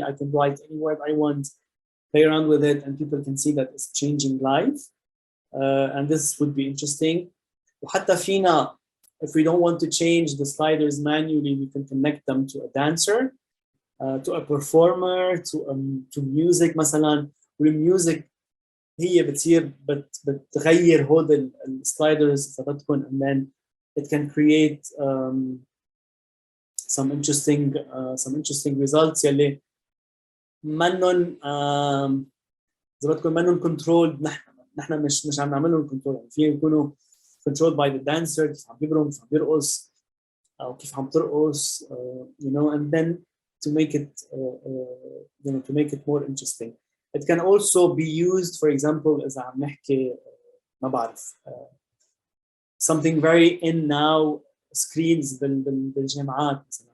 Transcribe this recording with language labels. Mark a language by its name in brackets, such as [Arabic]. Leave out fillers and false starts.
[English] I can write any word I want, play around with it, and people can see that it's changing live. And this would be interesting. [Arabic] وحتى فينا, [English] if we don't want to change the sliders manually, we can connect them to a dancer, to a performer, to music مثلا. [Arabic] والmusic هي بتصير بتغير هود الsliders إذا بدكم, [English] and then it can create some interesting results [Arabic] يلي منن إذا بدكم منن controlled. نحن مش عم نعملهم كنترول، يعني في يكونوا [English] controlled by the dancer، [Arabic] كيف عم يبرم، كيف عم يرقص، أو كيف عم ترقص، [English] you know, and then to make it you know, to make it more interesting. It can also be used, for example, [Arabic] إذا عم نحكي ما بعرف [English] something very in now, screens [Arabic] بالجامعات مثلا.